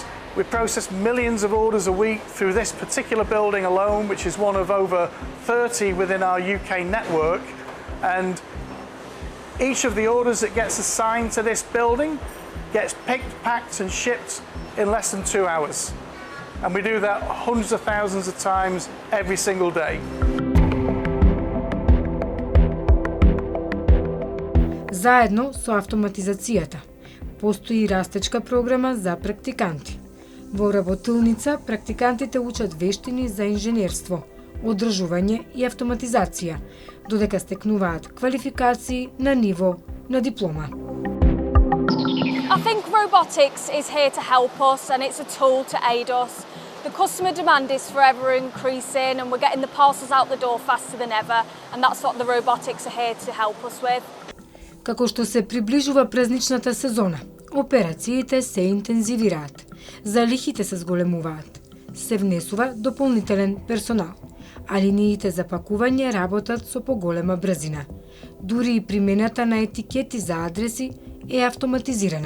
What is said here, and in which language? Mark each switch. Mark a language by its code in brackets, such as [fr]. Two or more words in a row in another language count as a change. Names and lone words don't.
[en] We process millions of orders a week through this particular building alone, which is one of over 30 within our UK network. And each of the orders that gets assigned to this building gets picked, packed and shipped in less than 2 hours. And we do that hundreds of thousands of times every single day. [mk] Заедно со автоматизацијата, постои растечка програма за практиканти. Во работилница, практикантите учат вештини за инженерство, одржување и автоматизација, додека стекнуваат квалификации на ниво на диплома. [en] I think robotics is here to help us and it's a tool to aid us. The customer demand is forever increasing and we're getting the parcels out the door faster than ever, and that's what the robotics are here to help us with. [mk] Како што се приближува празничната сезона, операциите се интензивираат, залихите се зголемуваат, се внесува дополнителен персонал, а линиите за пакување работат со поголема брзина. Дури и примената на етикети за адреси е автоматизирана.